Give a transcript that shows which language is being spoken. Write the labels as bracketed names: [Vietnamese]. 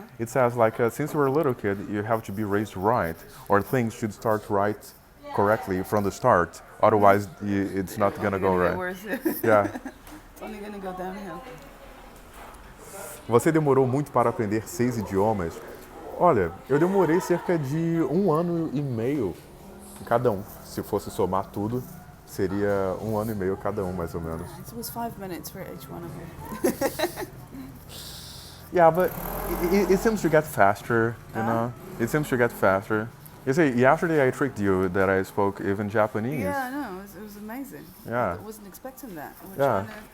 [English] It says like since you were a little kid, you have to be raised right, or things should start right correctly from the start. Otherwise, it's not gonna go right. Worse. Yeah. It's only gonna go downhill. [Portuguese] Você demorou muito para aprender 6 idiomas? Olha, eu demorei cerca de 1 ano e meio cada um. Se fosse somar tudo, seria 1 ano e meio cada um, mais ou menos. [English] It was 5 minutes for each one of them. Yeah, but it seems to get faster, you know? It seems to get faster. You see, yesterday I tricked you that I spoke even Japanese. Yeah, I know. It was amazing. Yeah. I wasn't expecting that. Yeah.